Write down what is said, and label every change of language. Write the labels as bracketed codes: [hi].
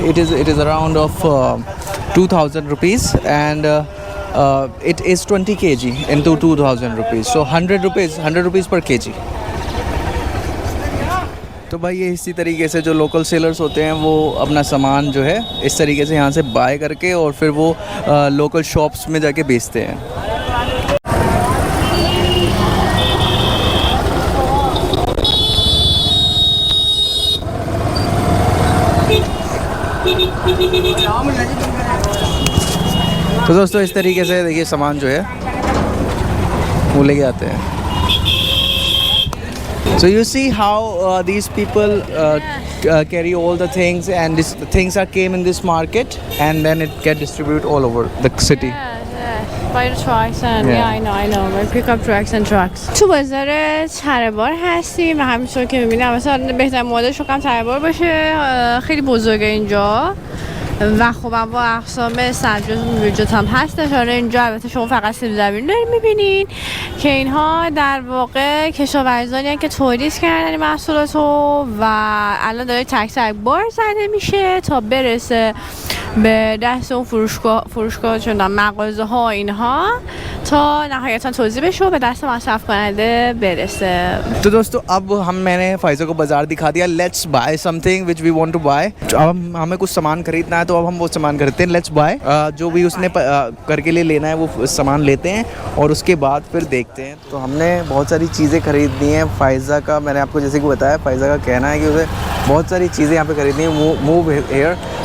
[en] It is around of 2000 rupees and it is 20 kg into 2000 rupees. So 100 rupees per kg. [hi] तो भाई ये इसी तरीके से जो लोकल सेलर्स होते हैं वो अपना सामान जो है इस तरीके से यहाँ से बाय करके और फिर वो लोकल शॉप्स में जाके बेचते हैं. तो दोस्तों इस तरीके से देखिए सामान जो है वो लेके आते हैं. [en] So you see how these people carry all the things, and this the things are came in this market and then it get distributed all over the city. Yes. By the trucks and Yeah. yeah, I know. We pick up trucks and trucks. [fa] تو بازار چربار هستیم و همینطور که می‌بینیم مثلا بهترین مدلش رو چربار باشه. خیلی بزرگه اینجا و خب با اقسام سبزیجات و میوه‌جات هم هستش. حالا اینجا البته شما فقط سیب زمینی دارین می‌بینین که اینها در واقع کشاورزانی هستن که تولید کردن این محصولات رو و الان داره تک تک بار زده میشه تا برسه به دست اون فروشگاه چون مغازه ها اینها تا نهایتا توزیع بشه و به دست مصرف کننده برسه. [hi] तो दोस्तों अब मैंने फाइज़ा को बाज़ार दिखा दिया. [en] Let's buy something which we want to buy. [hi] अब हमें कुछ सामान खरीदना है तो अब हम वो सामान खरीदते हैं. [en] Let's buy. [hi] जो भी उसने करके लिए लेना है वो सामान लेते हैं और उसके बाद फिर देखते हैं. तो हमने बहुत सारी चीज़ें खरीदनी है. फाइज़ा का मैंने आपको जैसे कि बताया, फाइज़ा का कहना है कि उसे बहुत सारी चीज़ें यहाँ पे खरीदनी है. [en] Move here.